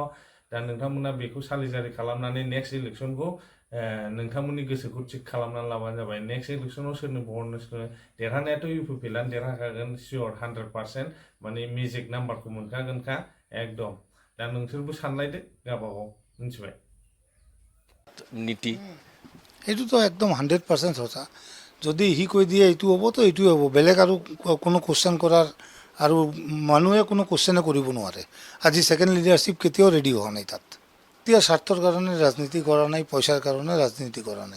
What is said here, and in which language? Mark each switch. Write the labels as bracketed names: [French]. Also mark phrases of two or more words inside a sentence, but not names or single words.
[Bodo] दा नोंथांमोना बेखौ सालिजारि खालामनानै [English] next electionखौ [Bodo] नोंथांमोननि गोसोखौ थिग खालामनानै लाबानो जाबाय। [English] next electionআব [Bodo] सोरनो बहरनो देरहानायाथ' UPPLआनो देरहाखागोन [English] sure 100%. [Bodo] माने [English] magic numberখৌ [Bodo] मोनखागोनखा एकदम। दा नोंसोरबो सानलायदो गावबागाव मिथिबाय। [Assamese] নীতি এইটোতো একদম 100% সঁচা। যদি সি কৈ দিয়ে এইটো হ'ব তো এইটোৱে হ'ব, বেলেগ আৰু কোনো কুৱেশ্যন কৰাৰ আৰু মানুহে কোনো কুৱেশ্যনে কৰিব নোৱাৰে। আজি [English] second leadership [Assamese] কেতিয়াও ৰেডি হোৱা নাই তাত। এতিয়া স্বাৰ্থৰ কাৰণে ৰাজনীতি কৰা নাই, পইচাৰ কাৰণে ৰাজনীতি কৰা নাই।